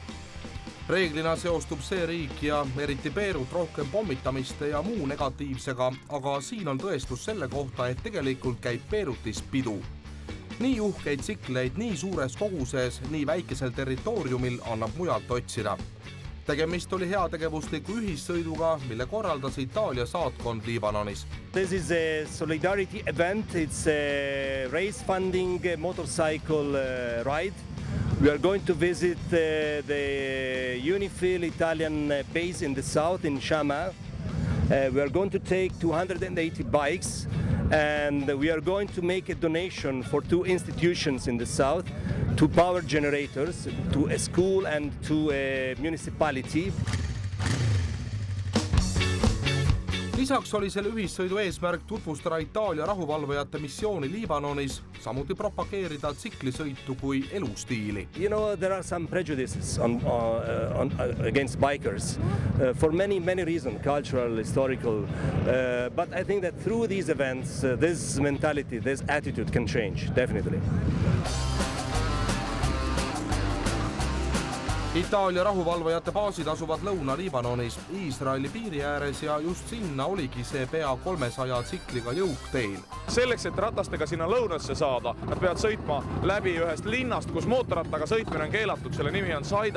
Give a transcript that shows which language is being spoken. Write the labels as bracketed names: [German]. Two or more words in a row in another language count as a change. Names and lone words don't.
[Estonian] Reeglina seostub see riik ja eriti Beirut rohkem pommitamiste ja muu negatiivsega, aga siin on tõestus selle kohta, et tegelikult käib Beirutis pidu. Nii uhkeid tsikleid nii suures koguses, nii väikesel territooriumil annab mujalt otsida. Tegemist oli heategevusliku ühissõiduga, mille korraldas Itaalia saatkond Liibanonis. [English] This is a solidarity event. It's a race funding motorcycle ride. We are going to visit the UNIFIL Italian base in the south in Shama. We are going to take 280 bikes and we are going to make a donation for 2 institutions in the south, 2 power generators, to a school and to a municipality. [Estonian] Lisaks oli selle ühissõidu eesmärk tutvustada Itaalia rahuvalvajate missiooni Liibanonis, samuti propageerida tsiklisõitu kui elustiili. [English] You know, there are some prejudices against bikers for many reasons, cultural, historical, but I think that through these events, this mentality, this attitude can change, definitely. [Estonian] Itaalia rahuvalvajate baasid asuvad Lõuna-Liibanonis, Iisraeli piiri ääres ja just sinna oligi see pea 300 tsikliga jõukteel. Selleks, et ratastega sinna lõunasse saada, nad peavad sõitma läbi ühest linnast, kus mootorrattaga sõitmine on keelatud, selle nimi on Saida.